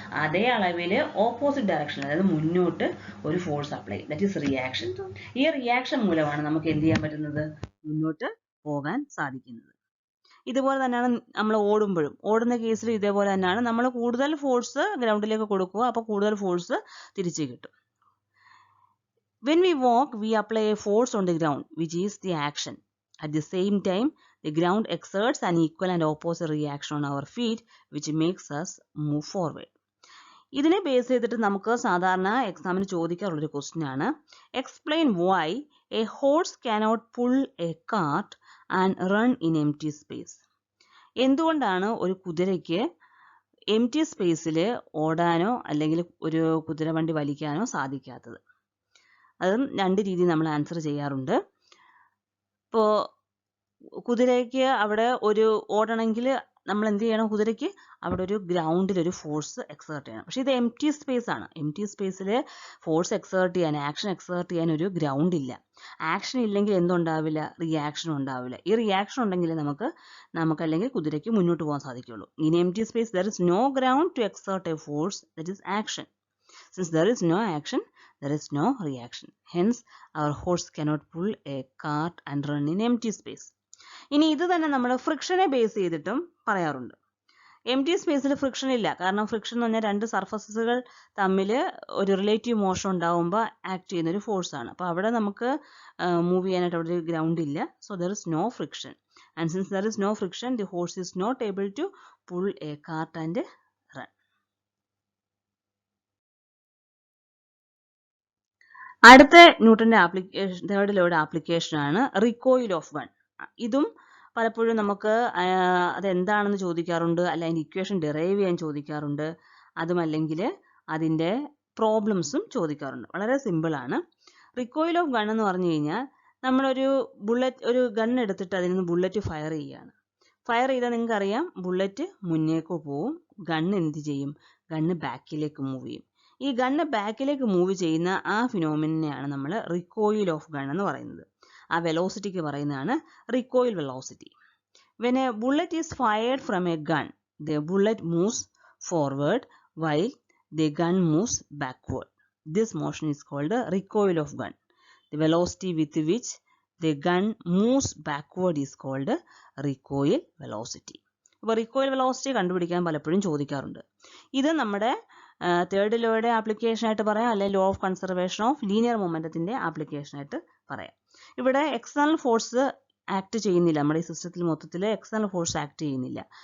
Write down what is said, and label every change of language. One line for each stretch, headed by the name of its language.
Malayalam: അതേ അളവിൽ opposite direction, അതായത് മുന്നോട്ട് ഒരു ഫോഴ്സ് അപ്ലൈ ചെയ്യും.
English: That is reaction.
Malayalam: ഈ റിയാക്ഷൻ മൂലമാണ് നമുക്ക് എന്ത് ചെയ്യാൻ പറ്റുന്നത്? മുന്നോട്ട് പോകാൻ സാധിക്കുന്നത്. ഇതുപോലെ തന്നെയാണ് നമ്മൾ ഓടുന്ന കേസിൽ ഇതേപോലെ തന്നെയാണ്. നമ്മൾ കൂടുതൽ ഫോഴ്സ് ഗ്രൗണ്ടിലേക്ക് കൊടുക്കുക, അപ്പോൾ കൂടുതൽ ഫോഴ്സ് തിരിച്ചു കിട്ടും.
English: When we walk, we apply a force on the ground, which is the action. At the same time, the ground exerts an equal and opposite reaction on our feet, which makes us move forward.
Malayalam: ഇതിനെ base ചെയ്തിട്ട് നമുക്ക് സാധാരണ എക്സാമിന് ചോദിക്കാറുള്ളൊരു question ആണ്,
English: Explain why a horse cannot pull a cart and run in empty space.
Malayalam: എന്തുകൊണ്ടാണ് ഒരു കുതിരയ്ക്ക് empty സ്പേസിൽ ഓടാനോ അല്ലെങ്കിൽ ഒരു കുതിരവണ്ടി വലിക്കാനോ സാധിക്കാത്തത്? അതും രണ്ട് രീതിയിൽ നമ്മൾ ആൻസർ ചെയ്യാറുണ്ട്. ഇപ്പോൾ കുതിരയ്ക്ക് അവിടെ ഒരു ഓടണമെങ്കിൽ നമ്മൾ എന്ത് ചെയ്യണം? കുതിരയ്ക്ക് അവിടെ ഒരു ഗ്രൗണ്ടിൽ ഒരു ഫോഴ്സ് എക്സേർട്ട് ചെയ്യണം. പക്ഷെ ഇത് എംപ്റ്റി സ്പേസ് ആണ്. എംപ്റ്റി സ്പേസിൽ ഫോഴ്സ് എക്സേർട്ട് ചെയ്യാൻ, ആക്ഷൻ എക്സേർട്ട് ചെയ്യാൻ ഒരു ഗ്രൗണ്ട് ഇല്ല. ആക്ഷൻ ഇല്ലെങ്കിൽ എന്തുണ്ടാവില്ല? റിയാക്ഷൻ ഉണ്ടാവില്ല. ഈ റിയാക്ഷൻ ഉണ്ടെങ്കിൽ നമുക്ക് അല്ലെങ്കിൽ കുതിരയ്ക്ക് മുന്നോട്ട് പോകാൻ സാധിക്കുള്ളൂ.
English: In empty space there is no ground to exert a force, that is action. Since there is no action, there is no reaction. Hence, our horse cannot pull a cart and run in empty space.
Malayalam: ഇനി ഇത് തന്നെ നമ്മൾ ഫ്രിക്ഷനെ base ചെയ്തിട്ടും പറയാറുണ്ട്. M T സ്പേസിൽ friction ഇല്ല. കാരണം friction എന്ന് പറഞ്ഞാൽ രണ്ട് സർഫസുകൾ തമ്മിൽ ഒരു റിലേറ്റീവ് മോഷൻ ഉണ്ടാകുമ്പോൾ ആക്ട് ചെയ്യുന്ന ഒരു ഫോഴ്സാണ്. അപ്പോൾ അവിടെ നമുക്ക് മൂവ് ചെയ്യാനായിട്ട് അവിടെ ഒരു ഗ്രൗണ്ട് ഇല്ല.
English: So there is no friction. And since there is no friction, the horse is not able to pull a cart and run.
Malayalam: അടുത്ത ന്യൂട്ടന്റെ തേർഡ് ലോയുടെ ആപ്ലിക്കേഷൻ ആണ് റിക്കോയിൽ ഓഫ് ഗൺ. ഇതും പലപ്പോഴും നമുക്ക് അതെന്താണെന്ന് ചോദിക്കാറുണ്ട്, അല്ല അതിൻ്റെ ഇക്വേഷൻ ഡിറൈവ് ചെയ്യാൻ ചോദിക്കാറുണ്ട്, അതുമല്ലെങ്കിൽ അതിൻ്റെ പ്രോബ്ലംസും ചോദിക്കാറുണ്ട്. വളരെ സിമ്പിളാണ്. റിക്കോയിൽ ഓഫ് ഗൺ എന്ന് പറഞ്ഞു കഴിഞ്ഞാൽ നമ്മളൊരു ഒരു ഗൺ എടുത്തിട്ട് അതിൽ നിന്ന് ബുള്ളറ്റ് ഫയർ ചെയ്യുകയാണ്. ഫയർ ചെയ്താൽ നിങ്ങൾക്കറിയാം ബുള്ളറ്റ് മുന്നേക്ക് പോവും, ഗണ്ണ് എന്ത് ചെയ്യും, ഗണ്ണ് ബാക്കിലേക്ക് മൂവ് ചെയ്യും. ഈ ഗണ്ണ് ബാക്കിലേക്ക് മൂവ് ചെയ്യുന്ന ആ ഫിനോമിനെയാണ് നമ്മൾ റിക്കോയിൽ ഓഫ് ഗൺ എന്ന് പറയുന്നത്. ആ വെലോസിറ്റിക്ക് പറയുന്നതാണ് റിക്കോയിൽ velocity.
English: When a bullet is fired from a gun, the bullet moves forward while the gun moves backward. This motion is called the recoil of gun. The velocity with which the gun moves backward is called recoil velocity.
Malayalam: അപ്പോൾ റിക്കോയിൽ velocity കണ്ടുപിടിക്കാൻ പലപ്പോഴും ചോദിക്കാറുണ്ട്. ഇത് നമ്മുടെ third ലോയുടെ application ആയിട്ട് പറയാം, അല്ലെങ്കിൽ law of conservation of linear മൊമെന്റത്തിന്റെ application ആയിട്ട് പറയാം. ഇവിടെ എക്സ്റ്റേണൽ ഫോഴ്സ് ആക്ട് ചെയ്യുന്നില്ല, നമ്മുടെ ഈ സിസ്റ്റത്തിൽ മൊത്തത്തിൽ എക്സ്റ്റേണൽ ഫോഴ്സ് ആക്ട് ചെയ്യുന്നില്ല.